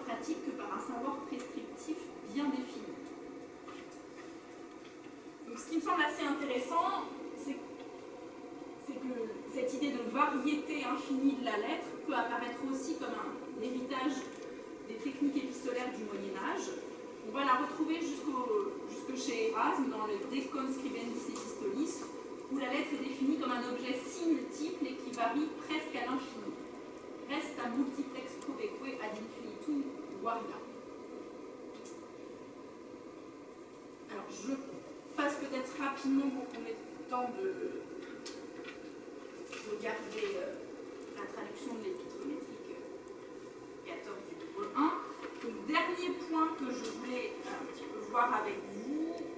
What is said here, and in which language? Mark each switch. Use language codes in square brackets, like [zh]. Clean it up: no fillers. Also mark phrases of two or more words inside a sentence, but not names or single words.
[fr] grammatique que par un savoir prescriptif bien défini. Donc, ce qui me semble assez intéressant, c'est que cette idée de variété infinie de la lettre peut apparaître aussi comme un héritage des techniques épistolaires du Moyen-Âge. On va la retrouver jusque chez Érasme dans le De Conscribendis Epistolis, où la lettre est définie comme un objet si multiple et qui varie presque à l'infini. [la] Resta multiplex probeque ad infinitum varia. [fr] Alors, je passe peut-être rapidement pour qu'on ait le temps de regarder la traduction de l'épître métrique 14 du livre 1. Donc, dernier point que je voulais un petit peu voir avec vous.